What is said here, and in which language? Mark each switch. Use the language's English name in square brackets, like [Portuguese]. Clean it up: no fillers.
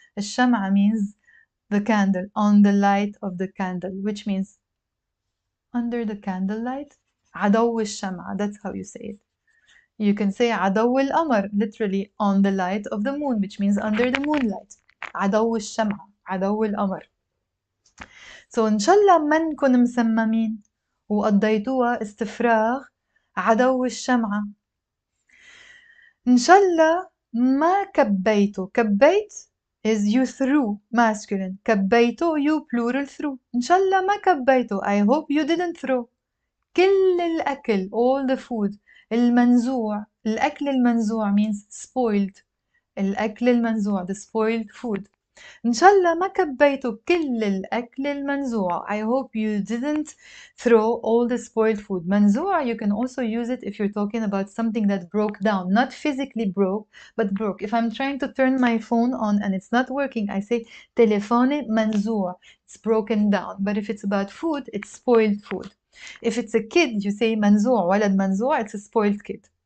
[English] الشمعة means the candle, on the light of the candle, which means under the candlelight. [Arabic] عدو الشمعة, [English] that's how you say it. You can say [Arabic] عدو القمر, [English] literally on the light of the moon, which means under the moonlight. [Arabic] عدو الشمعة, عدو القمر. So إن شاء الله ما نكون مسممين وقضيتوها استفراغ عدو الشمعة. إن شاء الله ما كبيتوا. [English] كبيت is you threw, masculine. كبيتوا, you plural threw. [Arabic] إن شاء الله ما كبيتوا. [English] I hope you didn't throw. [Arabic] كل الأكل, [English] all the food. [Arabic] المنزوع, الأكل المنزوع means spoiled. الأكل المنزوع, [English] the spoiled food. [Arabic] إن شاء الله ما كبيتوا كل الأكل المنزوع. [English] I hope you didn't throw all the spoiled food. منزوع, you can also use it if you're talking about something that broke down. Not physically broke, but broke. If I'm trying to turn my phone on and it's not working, I say [Arabic] تليفوني منزوع. [English] It's broken down. But if it's about food, it's spoiled food. If it's a kid, you say منزوع, [Arabic] ولد منزوع, [English] it's a spoiled kid.